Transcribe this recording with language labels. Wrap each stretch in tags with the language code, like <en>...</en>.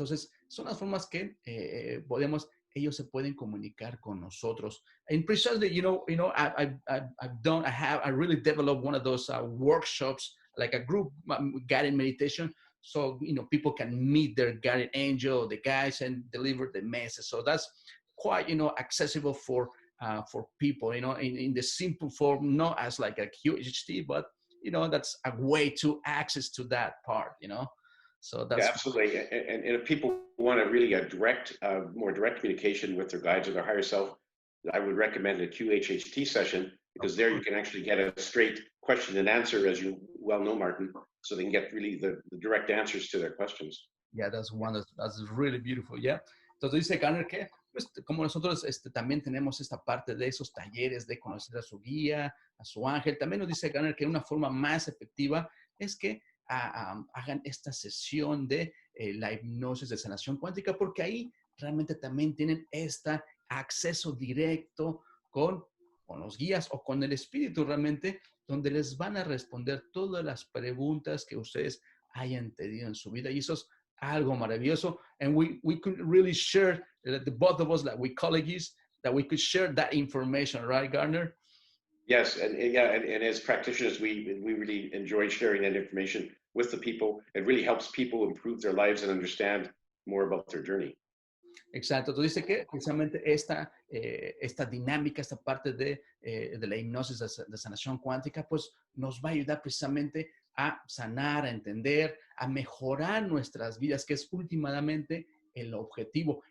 <es>Entonces, son las formas que ellos se pueden comunicar con nosotros.</es> <en>And precisely, I really developed one of those workshops, like a group guided meditation. So, people can meet their guardian angel, the guides, and deliver the message. So that's quite, accessible for people, in the simple form, not as like a QHHT, but, that's a way to access to that part, So that's absolutely. And if people want to really more direct communication with their guides or their higher self, I would recommend a QHHT session because there you can actually get a straight question and answer, as you well know, Martin, so they can get really the direct answers to their questions. Yeah, that's really beautiful. Yeah.</en> <es>Entonces dice Garnet que, pues, como nosotros también tenemos esta parte de esos talleres de conocer a su guía, a su ángel, también nos dice Garnet que una forma más efectiva es que hagan esta sesión de la hipnosis de sanación cuántica, porque ahí realmente también tienen este acceso directo con los guías o con el espíritu realmente, donde les van a responder todas las preguntas que ustedes hayan tenido en su vida. Y eso es algo maravilloso.</es> <en>And we could really share, the both of us, like we colleagues, that we could share that information, right, Garnet? Yes, and as practitioners, we really enjoy sharing that information with the people. It really helps people improve their lives and understand more about their journey.</en> <es>Exacto. Tú dices que precisamente esta dinámica, esta parte de la hipnosis de sanación cuántica, pues nos va a ayudar precisamente a sanar, a entender, a mejorar nuestras vidas, que es últimamente el objetivo.</es>